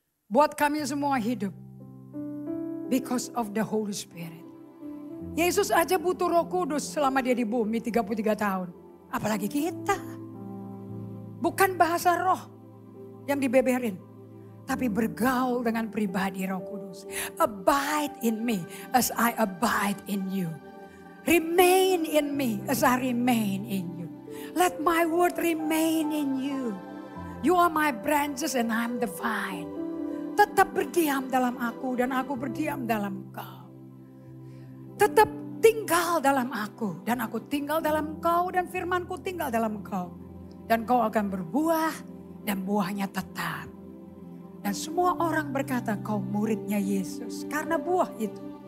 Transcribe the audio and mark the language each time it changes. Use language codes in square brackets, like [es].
[id] Buat kami semua hidup. [en] Because of the Holy Spirit. [id] Yesus aja butuh Roh Kudus selama dia di bumi 33 tahun. Apalagi kita. Bukan bahasa roh yang dibeberin. Tapi bergaul dengan pribadi Roh Kudus. [en] Abide in me as I abide in you. Remain in me as I remain in you. Let my word remain in you. You are my branches and I'm the vine. [id] Tetap berdiam dalam aku dan aku berdiam dalam engkau. Tetap tinggal dalam aku dan aku tinggal dalam engkau dan firmanku tinggal dalam engkau. Dan kau akan berbuah dan buahnya tetap. Dan semua orang berkata kau muridnya Yesus karena buah itu.